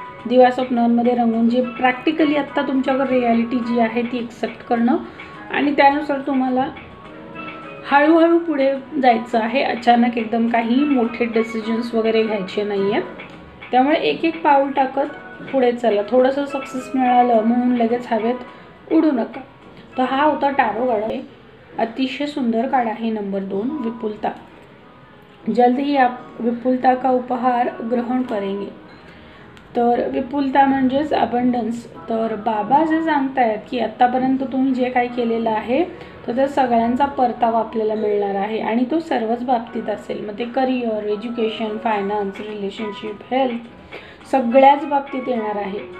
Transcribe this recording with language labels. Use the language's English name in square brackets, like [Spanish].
[Marathi] दिवा स्वप्नांमध्ये रंगून जे प्रॅक्टिकली आत्ता तुमच्यावर रियालिटी जी आहे ती एक्सेप्ट करणं आणि त्यानुसार तुम्हाला हळूहळू पुढे जायचं आहे. अचानक एकदम काही मोठे डिसिजन्स वगैरे घ्यायचे नाही आहेत. त्यामुळे एक एक पाऊल टाकत पुढे चला. थोडंसं सक्सेस मिळालं म्हणून लगेच हवेत उडू नका. तर हा होता टॅरो कार्ड आहे. अतिशय सुंदर कार्ड आहे. नंबर 2 विपुलता. [Hindi] जल्द ही आप विपुलता का उपहार ग्रहण करेंगे. [Marathi] तर विपुलता म्हणजेच अबंडन्स. तर बाबा जे सांगतायत की आत्तापर्यंत तुम्ही जे काही केलेलं आहे तर त्या सगळ्यांचा परतावा आपल्याला मिळणार आहे आणि तो सर्वच बाबतीत असेल. मग ते career, education, finance, relationship, health सगळ्याच बाबतीत येणार आहे.